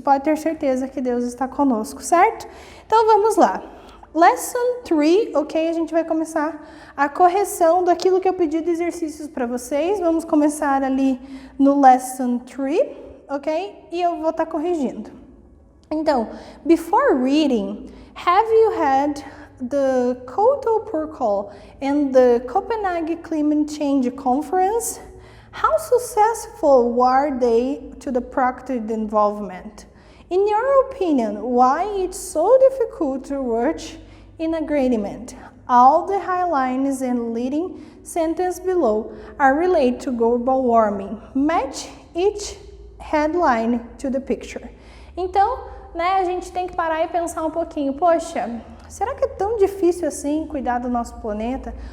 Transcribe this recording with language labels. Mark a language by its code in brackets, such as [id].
[pt] Pode ter certeza que Deus está conosco, certo? Então vamos lá. Lesson 3, ok? A gente vai começar a correção daquilo que eu pedi de exercícios para vocês. Vamos começar ali no Lesson 3, ok? E eu vou estar corrigindo. [en] Então, before reading, have you had the Kyoto Protocol and the Copenhagen Climate Change Conference? How successful were they to the practical involvement? In your opinion, why it's so difficult to reach an agreement? All the highlights and leading sentence below are related to global warming. Match each headline to the picture. [pt] Então, a gente tem que parar e pensar um pouquinho, poxa, será que é tão difícil assim cuidar do nosso planeta?